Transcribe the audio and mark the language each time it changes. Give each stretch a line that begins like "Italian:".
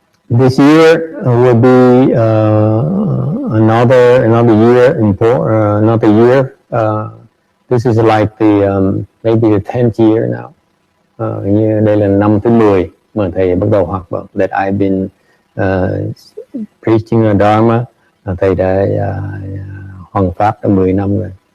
English: This year will be another year another year. This is like maybe the 10th year now.
Vietnamese: Đây là năm thứ 10 mà thầy bắt đầu hoạt động.
English: That I've been preaching a Dharma.
Vietnamese: Thầy đã hoằng pháp đã 10 năm rồi.